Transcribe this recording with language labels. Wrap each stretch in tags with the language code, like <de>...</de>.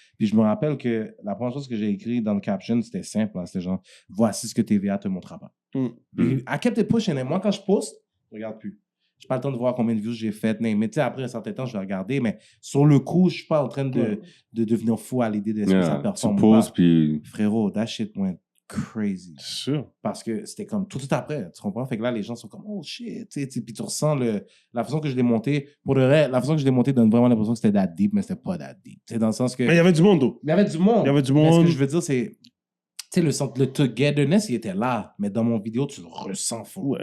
<fr>Puis je me rappelle que la première chose que j'ai écrit dans le caption, c'était simple. Hein, c'était genre, voici ce que TVA te montrera pas. Puis, I kept it pushing. Et moi, quand je poste, je regarde plus. Je n'ai pas le temps de voir combien de views j'ai faites. Mais tu sais, après un certain temps, je vais regarder. Mais sur le coup, je ne suis pas en train de devenir fou à l'idée de ce que ça performe. Tu poses, puis...</fr> <en>Frérot, that shit went crazy.</en> <fr>Sûr. Parce que c'était comme tout après, tu comprends? Fait que là, les gens sont comme, oh shit, puis tu ressens la façon que je l'ai monté. Pour le reste, la façon que je l'ai monté donne vraiment l'impression que c'était that deep, mais c'était pas that deep. C'est dans le sens que. Mais il y avait du monde, though. Il y avait du monde. Il y avait du Mais monde. ce que je veux dire, c'est. Tu sais, le togetherness, il était là, mais dans mon vidéo, tu le ressens fou.</fr>